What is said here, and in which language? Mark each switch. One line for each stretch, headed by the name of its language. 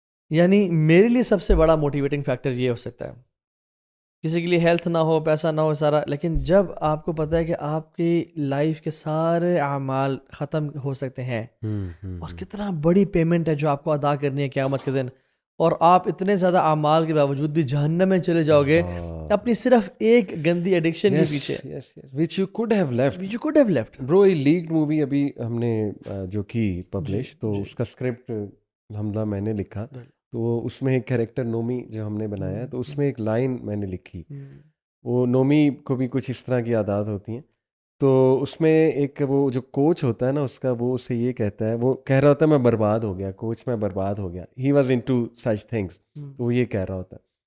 Urdu: یعنی میرے لیے سب سے بڑا موٹیویٹنگ فیکٹر یہ ہو سکتا ہے, کسی کے لیے ہیلتھ نہ ہو, پیسہ نہ ہو, سارا, لیکن جب آپ کو پتہ ہے کہ آپ کی لائف کے سارے اعمال ختم ہو سکتے ہیں اور کتنا بڑی پیمنٹ ہے جو آپ کو ادا کرنی ہے قیامت کے دن, اور آپ اتنے زیادہ اعمال کے باوجود بھی جہنم میں چلے جاؤ گے اپنی صرف ایک گندی ایڈکشن کے پیچھے,
English: which you could have left.
Urdu: Bro, یہ لیکڈ مووی ابھی ہم نے جو کی پبلش, تو اس کا اسکرپٹ حمزہ میں نے لکھا, تو اس میں ایک کیریکٹر نومی جو ہم نے بنایا ہے, تو اس میں ایک لائن میں نے لکھی. وہ نومی کو بھی کچھ اس طرح کی عادات ہوتی ہیں, تو اس میں ایک وہ جو کوچ ہوتا ہے نا اس کا, وہ اسے یہ کہتا ہے, وہ کہہ رہا ہوتا ہے میں برباد ہو گیا, کوچ میں برباد ہو گیا,
English: he was into such things,
Urdu: وہ یہ کہہ رہا ہوتا ہے.